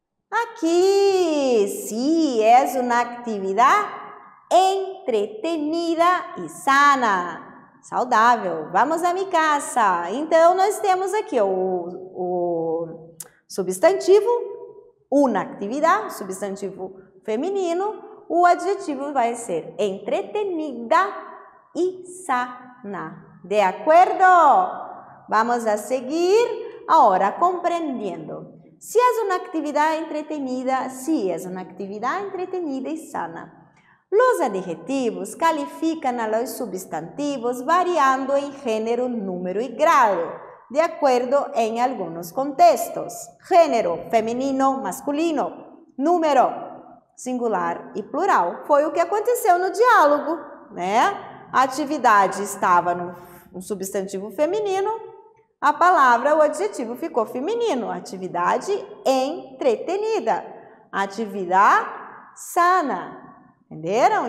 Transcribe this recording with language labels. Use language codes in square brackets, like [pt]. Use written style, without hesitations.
[es] Aqui, sí, es una actividad entretenida e sana. [pt] Saudável. [es] Vamos a mi casa. [pt] Então, nós temos aqui o substantivo, [es] una actividad, [pt] substantivo feminino. O adjetivo vai ser [es] entretenida e sana. ¿De acuerdo? Vamos a seguir ahora comprendiendo. Si es una actividad entretenida, sí es una actividad entretenida y sana. Los adjetivos califican a los sustantivos variando en género, número y grado. de acuerdo en algunos contextos. [pt] Gênero, feminino, masculino, número, singular e plural. Foi o que aconteceu no diálogo, né? A atividade estava no substantivo feminino, a palavra, o adjetivo ficou feminino. Atividade entretenida, atividade sana, entenderam?